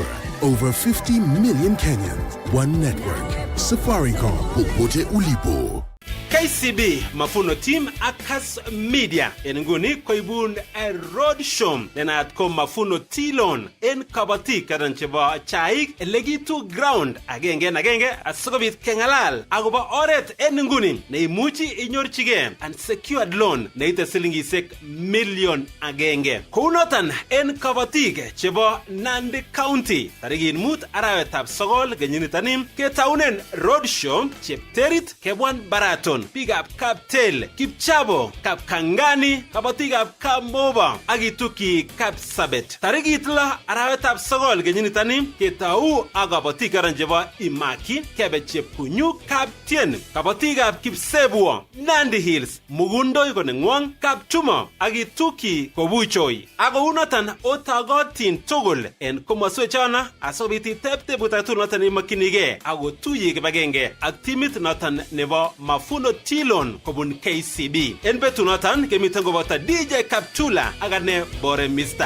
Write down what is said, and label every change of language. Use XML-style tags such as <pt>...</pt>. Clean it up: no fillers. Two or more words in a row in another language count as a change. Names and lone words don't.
<en>Over 50 million Kenyans. One network.</en> <sw>Safaricom. Popote ulipo.</sw> <kln>KCB Mafuno Team Akas Media en nguni koibun</kln> <en>road show</en> <kln>nenat ko Mafuno Tilon en kabati kadan chebo chaik legitu ground agenge asikobit kengalal agobo oret en nguni neimuchi inyorchige</kln> <en>unsecured loan</en> <kln>neite silingishek million agenge. Kounotan en kabatik chebo Nandi County tarikit 5 arawetab 9 kenyinitani ketaunen</kln> <en>road show</en> <kln>Chepterit Kebwan Baraton Pigap Kaptel, Kipchabo, Kap Kangani, Kabatigap Kamoba, Agituki Kapsabet. Tarikit la arawetab 9 kenyinitani ketau agabatika ranjeba Imaki, Kebeche Punyu, Kaptien, Kabatigap Kipsebuo, Nandi Hills, Mugundo Ikonengwang, Kapchuma, Agituki Kobuchoi. Ago unatan otagotin togol en komaswechana asobiti tepte butatu natan imakinige ago tuyi kibagenge ak timit natan nebo Mafuno Tilon kobun KCB. En betu notan kemiten kobota DJ Kaptula agane bore Mr.</kln>